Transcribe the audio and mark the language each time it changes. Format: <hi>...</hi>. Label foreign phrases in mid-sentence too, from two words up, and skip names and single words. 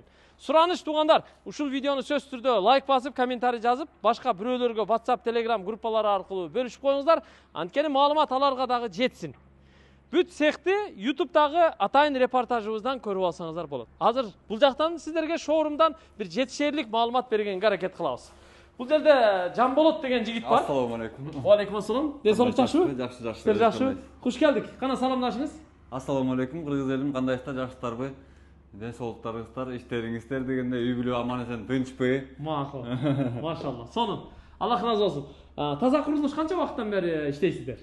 <ky>Сураныч туугандар, ушул видеону сөзсүз түрдө лайк басып, комментарий жазып, башка бирөөлөргө WhatsApp, Telegram группалары аркылуу бөлүшүп коюңуздар. Анткени маалымат аларга дагы жетсин. Бүт цехти YouTube'дагы атайын репортажыбыздан көрүп алсаңыздар болот. Азыр бул жактан сиздерге шоурумдан бир жетишерлик маалымат бергенге аракет кылабыз. Бул жерде Жамболот деген жигит бар.</ky> <ar>السلام عليكم. وعليكم السلام.</ar> <ky>Денсаулык жакшыбы? Жакшы, жакшы. Сиздер жакшыбы? Куш келдик. Кана саламдашыңыз?</ky> <ar>السلام عليكم,</ar> <ky>кыргыз элим, кандайсыздар, жакшысыздарбы? Денсаулыктарыңыздар, иштериңиздер дегенде үй бүлө аман эсен тынчпы? Макул. Машалла. Сонун. Аллах разы болсун. Таза курулуш канча убакыттан бери иштейсиздер?</ky>